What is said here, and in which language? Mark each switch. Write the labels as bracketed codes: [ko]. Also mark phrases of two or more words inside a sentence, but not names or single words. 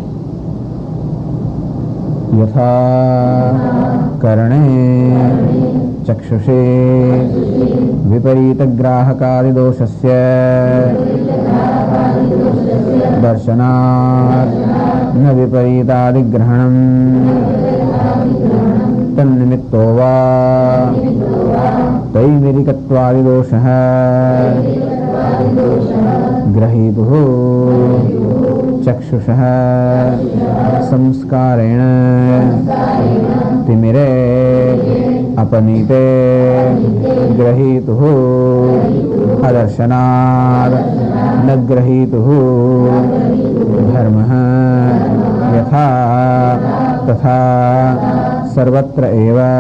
[sa] યથા કર્ણે ચક્ષુષે વિપરીત ગ્રાહકાદિદોષસ્ય દર્શનાત ન વિપરીતાદિગ્રહણમ તન્નિમિત્તો વા તૈમિરિકત્વાદિદોષઃ ગ્રહીતુઃ ચક્ષુષઃ સંસ્કારેણ तिमिरे अपनीते ग्रहीतुः अदर्शनात् न ग्रहीतुः धर्मः यथा तथा सर्वत्र एव